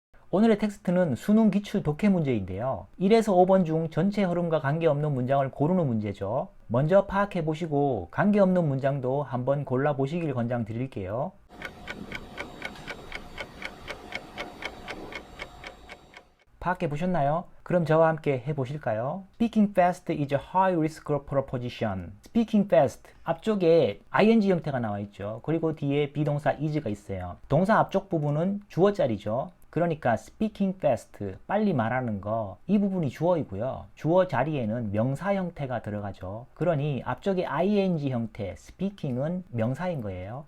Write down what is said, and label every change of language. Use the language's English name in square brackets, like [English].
[Korean] 오늘의 텍스트는 수능 기출 독해 문제인데요. 1에서 5번 중 전체 흐름과 관계없는 문장을 고르는 문제죠. 먼저 파악해 보시고 관계없는 문장도 한번 골라 보시길 권장드릴게요. 파악해 보셨나요? 그럼 저와 함께 해보실까요? [English] Speaking fast is a high risk proposition. [Korean] Speaking fast 앞쪽에 ing 형태가 나와 있죠. 그리고 뒤에 비동사 is가 있어요. 동사 앞쪽 부분은 주어 자리죠. 그러니까 speaking fast, 빨리 말하는 거, 이 부분이 주어이고요. 주어 자리에는 명사 형태가 들어가죠. 그러니 앞쪽에 ing 형태, speaking은 명사인 거예요.